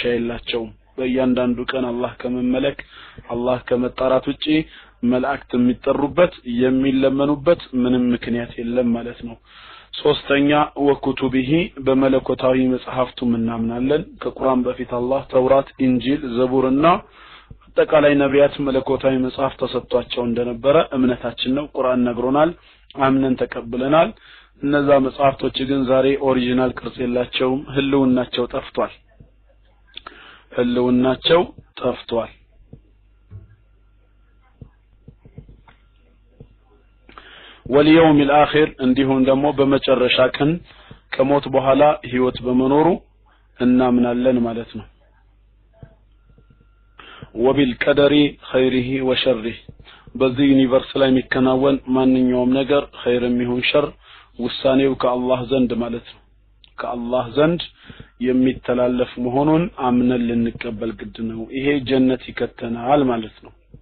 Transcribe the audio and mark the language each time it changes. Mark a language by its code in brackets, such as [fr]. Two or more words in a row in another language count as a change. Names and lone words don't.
[am] የላቸውም በእያንዳንዱ ቀን አላህ ከመመለክ አላህ ከመጣራት ውጪ መላእክት የሚጠሩበት የሚለመኑበት ምንም ምክንያት የለም ማለት ነው ሶስተኛ ወኩቱቢሂ በመለኮታዊ መጽሐፍቱ እናምናለን ከቁርአን በፊት አላህ ተውራት ኢንጂል ዘቡርና አጠቃላይ ነቢያት መለኮታዊ መጽሐፍ ተሰጥቷቸው እንደነበረ እምነታችን ነው ቁርአን ነግሮናል አምነን ተቀብለናል እነዛ መጽሐፍቶች ግን ዛሬ ኦሪጂናል ቅርጽ የላቸውም ህልውናቸው ጠፍቷል [ar] واليوم الاخر [am] እንዲሁም ደግሞ በመጨረሻ ቀን ከሞት በኋላ ህይወት በመኖሩ እናምናለን ማለት ነው [ar] وبالقدر خيره وشره [am] በዚህ ዩኒቨርስ ላይ የሚከናወን ማንኛውም ነገር ኸይርም ይሁን ሸር ውሳኔው ከአላህ ዘንድ ማለት ነው ከአላህ ዘንድ የሚተላለፍ መሆኑን አምነን ልንቀበል ግድ ነው ይሄ ጀነት ይከተናል ማለት ነው